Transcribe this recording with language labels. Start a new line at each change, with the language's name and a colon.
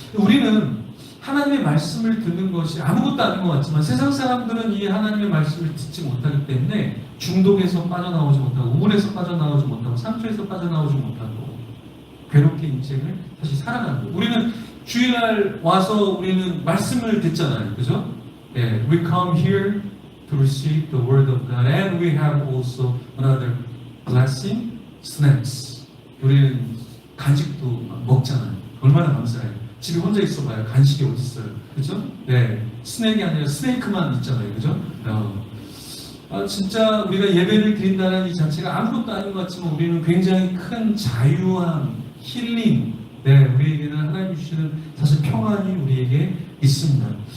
Korean: 우리는 하나님의 말씀을 듣는 것이 아무것도 아닌 것 같지만 세상 사람들은 이 하나님의 말씀을 듣지 못하기 때문에 중독에서 빠져나오지 못하고 우울에서 빠져나오지 못하고 상처에서 빠져나오지 못하고 괴롭게 인생을 사실 살아가는 거예요. 우리는 주일날 와서 우리는 말씀을 듣잖아요. 그죠?
English: 예, we come here to receive the word of God and we have also another blessing, snacks.
Korean: 우리는 간식도 먹잖아요. 얼마나 감사해요. 집에 혼자 있어봐요. 간식이 어디 있어요, 그죠? 네, 스낵이 아니라 스네이크만 있잖아요, 그죠? 진짜 우리가 예배를 드린다는 이 자체가 아무것도 아닌 것 같지만 우리는 굉장히 큰 자유함, 힐링, 네, 우리에게는 하나님 주시는 사실 평안이 우리에게 있습니다.